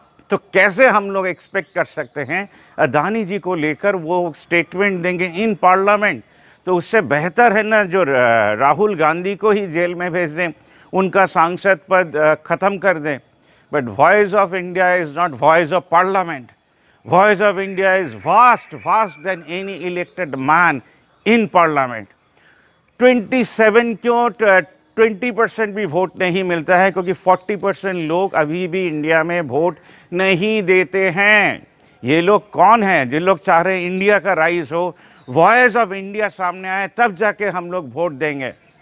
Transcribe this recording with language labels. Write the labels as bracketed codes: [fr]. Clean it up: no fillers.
[hi] तो कैसे हम लोग एक्सपेक्ट कर सकते हैं अदानी जी को लेकर वो स्टेटमेंट देंगे इन पार्लियामेंट? तो उससे बेहतर है ना जो राहुल गांधी को ही जेल में भेज दें, उनका सांसद पद ख़त्म कर दें। [en] But voice of India is not voice of parliament. Voice of India is vast than any elected man in parliament. [hi] 27 क्यों 20% भी वोट नहीं मिलता है, क्योंकि 40% लोग अभी भी इंडिया में वोट नहीं देते हैं। ये लोग कौन हैं? जो लोग चाह रहे हैं इंडिया का राइज हो, वॉइस ऑफ इंडिया सामने आए, तब जाके हम लोग वोट देंगे।